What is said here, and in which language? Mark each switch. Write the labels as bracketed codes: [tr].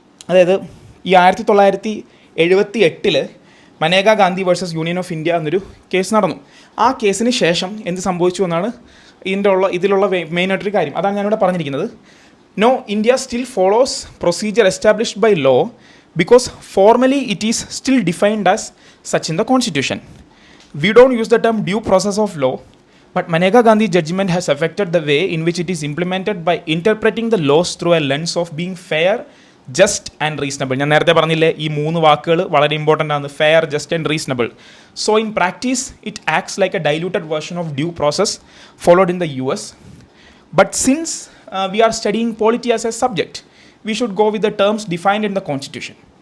[ml] അതായത് ഈ 1978 Maneka Gandhi versus union of India എന്നൊരു കേസ് നടന്നു. ആ കേസിന് ശേഷം എന്ത് സംഭവിച്ചു എന്നാണ് ഇതിലുള്ള മെയിനായിട്ടൊരു കാര്യം. അതാണ് ഞാനിവിടെ പറഞ്ഞിരിക്കുന്നത്. [en] No, India still follows procedure established by law because formally it is still defined as such in the constitution. We don't use the term due process of law, but Maneka Gandhi judgment has affected the way in which it is implemented by interpreting the laws through a lens of being fair, just and reasonable. [ml] ഞാൻ നേരത്തെ പറഞ്ഞില്ലേ ഈ 3 വാക്കുകൾ വളരെ important ആണ്, fair, just and reasonable. [en] So in practice it acts like a diluted version of due process followed in the US. But since we are studying polity as a subject, we should go with the terms defined in the constitution.